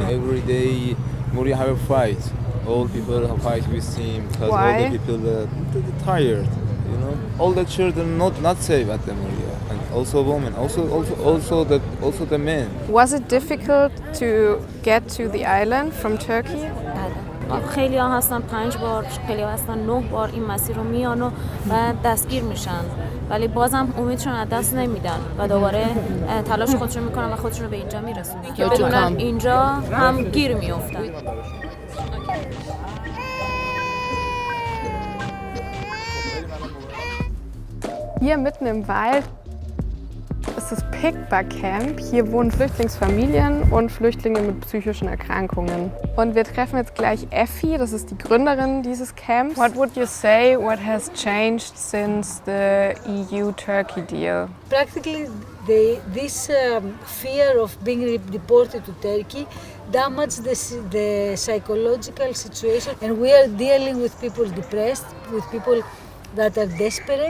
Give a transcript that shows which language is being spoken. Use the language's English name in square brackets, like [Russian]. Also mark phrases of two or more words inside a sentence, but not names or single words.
[English] Every day Moria have a fight. All people have fight with him because Why? all the people are tired. You know, all the children not safe at the Moria, and also women, also the men. Was it difficult to get to the island from Turkey? [Persian] خیلی ها هستن 5 بار، خیلی ها هستن 9 بار این مسیر رو میان و دستگیر میشن، ولی بازم امیدشون از دست نمیدن و دوباره تلاش خودشون میکنن و خودشون رو به اینجا میرسونن که بدونن اینجا هم گیر میافتن. [German] Hier mitten im Wald ist das Pikba Camp. Hier wohnen Flüchtlingsfamilien und Flüchtlinge mit psychischen Erkrankungen. Und wir treffen jetzt gleich Effi, das ist die Gründerin dieses Camps. [English] What would you say, what has changed since the EU Türkei Deal? Practically, this fear of being deported to Turkey damaged the psychological situation, and we are dealing with people depressed, with people that are desperate.